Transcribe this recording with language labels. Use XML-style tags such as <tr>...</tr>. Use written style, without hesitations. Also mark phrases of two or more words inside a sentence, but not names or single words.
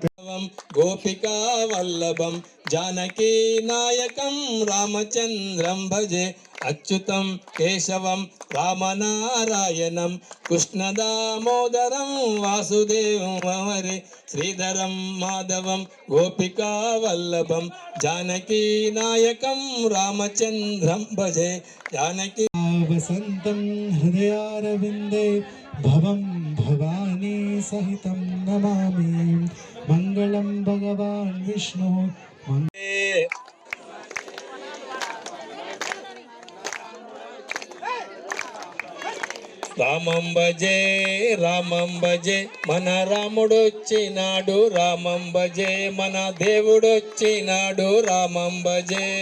<sa>गोपिका वल्लभं जानकी नायकं रामचन्द्रं भजे अच्युतं केशवं रामनारायणं कृष्णदामोदरं वासुदेवं हरे श्रीधरं माधवं गोपिका वल्लभं जानकी नायकं रामचन्द्रं भजे जानकी वसन्तं हृदयारविन्दे भवं भवानी सहितं नमामि मङ्गलं भगवान् विष्णु రామం భజే</sa> <te>మన రాముడొచ్చినాడు</te> <sa>రామం భజే</sa> <te>మన దేవుడొచ్చినాడు</te> <sa>రామం భజే</sa>